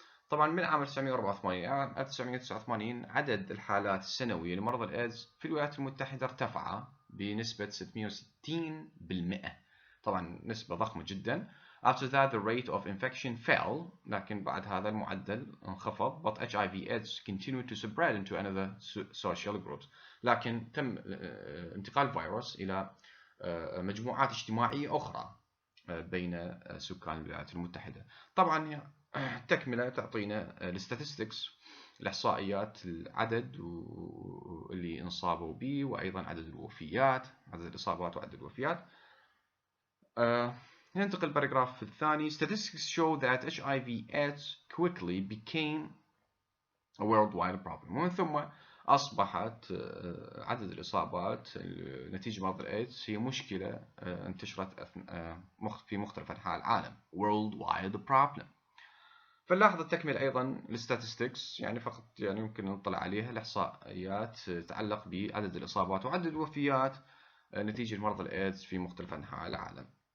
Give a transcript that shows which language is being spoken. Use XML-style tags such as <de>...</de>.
<ar>طبعا من عام 1984 عام 1989 عدد الحالات السنوية لمرض الإيدز في الولايات المتحدة ارتفع بنسبة 660%. طبعا نسبة ضخمة جدا.</ar> <en>After that, the rate of infection fell.</en> <ar>لكن بعد هذا المعدل انخفض.</ar> <en>But HIV/AIDS continued to spread into another social groups.</en> <ar>لكن تم انتقال الفيروس إلى مجموعات اجتماعية أخرى بين سكان الولايات المتحدة. طبعا تكملة تعطينا statistics الإحصائيات العدد اللي انصابوا به وأيضا عدد الوفيات، عدد الإصابات وعدد الوفيات. ننتقل الباراجراف الثاني.</ar> <en>Statistics show that HIV/AIDS quickly became a worldwide problem.</en> <ar>ومن ثم أصبحت عدد الإصابات نتيجة مرض الإيدز هي مشكلة انتشرت في مختلف أنحاء العالم.</ar> <en>worldwide problem.</en> <ar>فنلاحظ التكملة أيضا الستاتستكس يعني فقط يعني يمكن نطلع عليها الإحصائيات تتعلق بعدد الإصابات وعدد الوفيات نتيجة مرض الإيدز في مختلف أنحاء العالم.</ar>